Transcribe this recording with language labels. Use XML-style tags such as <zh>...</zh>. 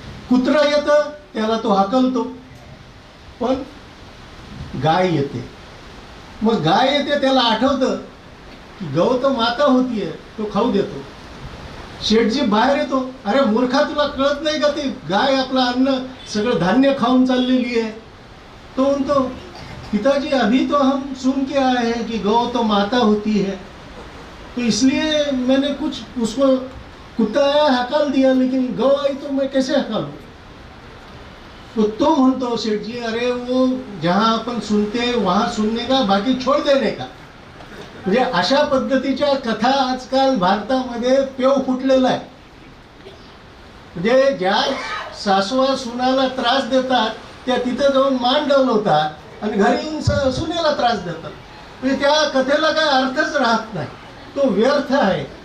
<mr>कुत्रा येतं त्याला तो हाकलतो, पण गाय येते. मग गाय येते त्याला आठवतं की गौ तर माता होतीये, तो खाऊ देतो. शेठजी बाहेर येतो, अरे मूर्खा तुला कळत नाही का ती गाय आपलं अन्न सगळं धान्य खाऊन चाललेली आहे. तो म्हणतो,</mr> <hi>पिताजी अभी तो हम सुन के आए हैं कि गौ तो माता होती है, तो इसलिए मैंने कुछ उसको कुत्ता आया हकाल दिया, लेकिन गौ आई तो मैं कैसे हकालूं.</hi> <mr>तो म्हणतो</mr> <hi>शेठजी, अरे वो जहाँ अपन सुनते हैं वहाँ सुनने का, बाकी छोड़ देने का.</hi> <mr>म्हणजे अशा पद्धतीच्या कथा आजकाल भारतामध्ये पेव फुटलेला आहे. म्हणजे ज्या सासवा सुनाला त्रास देतात त्या तिथं जाऊन मान डोलवतात आणि घरी येऊन सुनेला त्रास देतात. म्हणजे त्या कथेला काय अर्थच राहत नाही, तो व्यर्थ आहे.</mr>